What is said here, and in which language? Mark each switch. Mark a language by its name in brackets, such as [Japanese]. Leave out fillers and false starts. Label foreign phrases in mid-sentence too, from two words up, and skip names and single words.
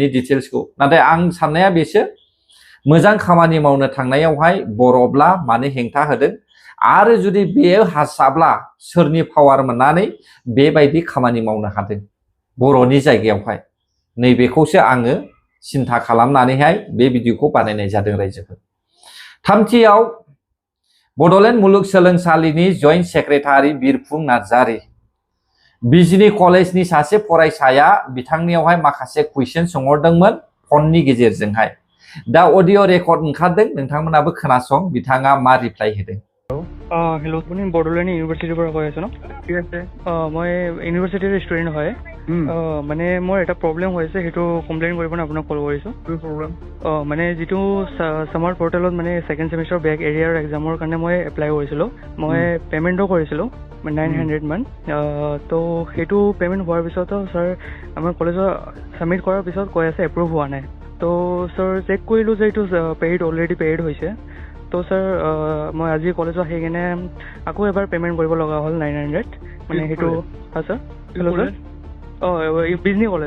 [Bodo] डिटेल्सखौ नाथाय आं साननाया बेसो मोजां खामानि मावनो थांनायावहाय बर'ब्ला मानो हेंथा होदों आरो जुदि बेयो हारसाब्ला सोरनि पावार मोननानै बेबायदि खामानि मावनो हादों बर'नि जायगायावहाय नैबेखौसो आङो सिन्था खालामनानैहाय बे भिडिअखौ बानायनाय जादों रायजोफोर थामथियाव बड'लेण्ड मुलुगसोलोंसालिनि [English] joint secretary [Bodo] बिरफुं नार्जारि बिजनि कलेजनि सासे फरायसाया बिथांनियावहाय माखासे कुइसन सोंहरदोंमोन फननि गेजेरजोंहाय दा [English] audio record [Bodo] ओंखारदों नोंथांमोनाबो खोनासं बिथाङा मा रिप्लाइ होदों [Assamese] হেল্ল' আপুনি বড়োলেণ্ড ইউনিভাৰ্চিটিৰ পৰা কৈ আছে ন ঠিক আছে মই [English] university student [Assamese] হয় মানে মোৰ এটা প্ৰব্লেম হৈছে সেইটো কমপ্লেইন কৰিব আপোনাক কল কৰিছোঁ কি প্ৰব্লেম মানে যিটো [English] summer portal [Assamese] মানে [English] second semester back arrear exam [Assamese] কাৰণে মই এপ্লাই কৰিছিলোঁ মই পে'মেণ্টো কৰিছিলোঁ 900 মান তো সেইটো পে'মেণ্ট হোৱাৰ পিছতো ছাৰ আমাৰ কলেজত ছাবমিট কৰাৰ পিছত কৈ আছে এপ্ৰুভ হোৱা নাই তো ছাৰ চেক কৰিলোঁ যে এইটো পেইড [English] already paid [Assamese] হৈছে তো ছাৰ মই আজি কলেজত আহি কিনে আকৌ এবাৰ পে'মেণ্ট কৰিব লগা হ'ল 900 মানে সেইটো হয় ছাৰ [English] hello sir [Assamese] বিজনী কলেজ